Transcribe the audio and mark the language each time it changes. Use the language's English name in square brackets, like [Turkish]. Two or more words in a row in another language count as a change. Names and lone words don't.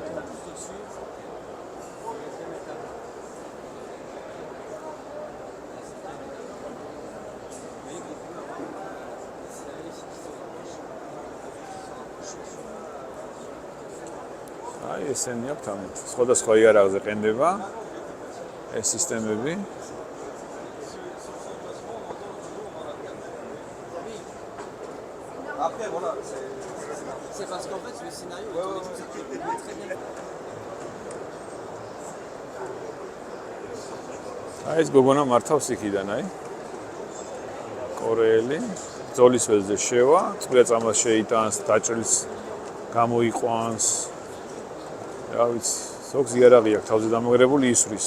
[Georgian] აი ესენი აქვს ამ სხვადასხვა იარაღზე ყენდება ეს სისტემები. [French] Après, voilà, c'est parce qu'en fait, le scénario est très bien. [Georgian] აი ეს გოგონა მართავს იქიდან, აი. კორეელი, ძოლის ველზე შევა, წყვილ წამას შეიტანს, დაჭრილს გამოიყვანს. რა ვიცი, ზოგს იარაღი აქვს თავზე დამაგრებული ისვრის.